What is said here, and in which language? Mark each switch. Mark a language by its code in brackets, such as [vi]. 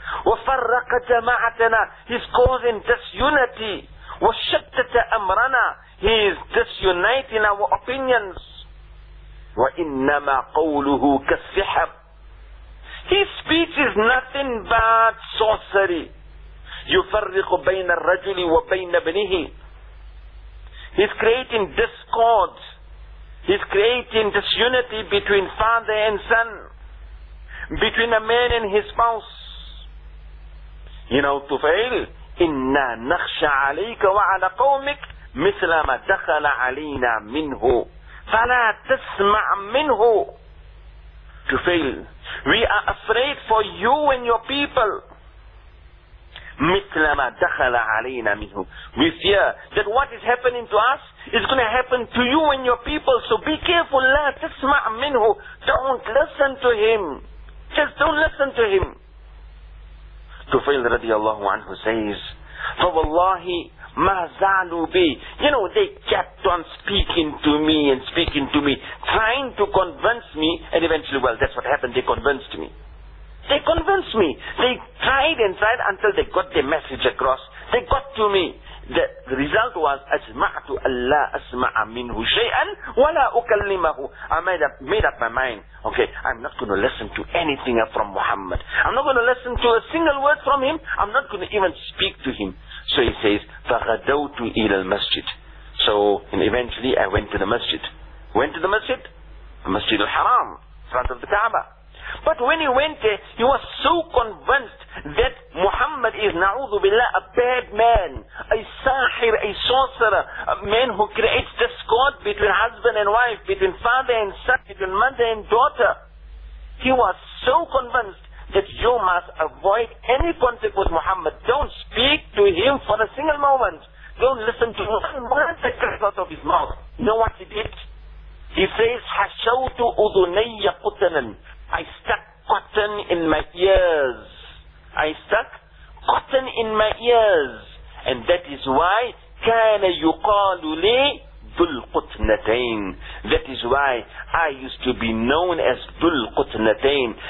[ar] Wa farraqa jama'atana, [en] he's causing disunity. [ar] Wa shattata amrana, [en] he is disuniting our opinions. [ar] Wa innama qawluhu kassihab, [en] his speech is nothing but sorcery. [ar] يفرق بين الرجل وبين ابنه. [en] He's creating discord. He's creating disunity between father and son, between a man and his spouse. You know, Tufail, [ar] إنا نخشى عليك وعلى قومك مثل ما دخل علينا منه فلا تسمع منه. [en] Tufail, we are afraid for you and your people. [ar] مثل ما دخل علينا منه. [en] We fear that what is happening to us is going to happen to you and your people. So be careful. [ar] لا تسمع منه. [en] Don't listen to him. Just don't listen to him. Tufail رضي الله عنه says, [ar] فوالله ما زالوا بي. [en] You know, they kept on speaking to me and speaking to me, trying to convince me. And eventually, well, that's what happened. They convinced me. They convinced me. They tried and tried until they got their message across. They got to me. The result was, [ar] أَجْمَعْتُ أَلَّا أَسْمَعَ مِنْهُ شَيْئًا وَلَا أُكَلِّمَهُ. [en] I made up my mind. Okay, I'm not going to listen to anything from Muhammad. I'm not going to listen to a single word from him. I'm not going to even speak to him. So he says, [ar] فَغَدَوْتُ إِلَى الْمَسْجِدِ. [en] So, and eventually I went to the masjid. Went to the masjid? The Masjid al-Haram, front of the Kaaba. But when he went there, he was so convinced that Muhammad is, na'udhu billah, a bad man, a sahir, a sorcerer, a man who creates discord between husband and wife, between father and son, between mother and daughter. He was so convinced that you must avoid any contact with Muhammad. Don't speak to him for a single moment. Don't listen to him. One second out of his mouth. You know what he did? He says, [ar] حَشَوْتُ أُذُنَيَّ قُتَنًا. [en] I stuck cotton in my ears. I stuck cotton in my ears. And that is why [ar] كَانَ يُقَالُ لِي ذُلْقُتْنَتَيْنِ. [en] That is why I used to be known as ذُلْقُتْنَتَيْنِ.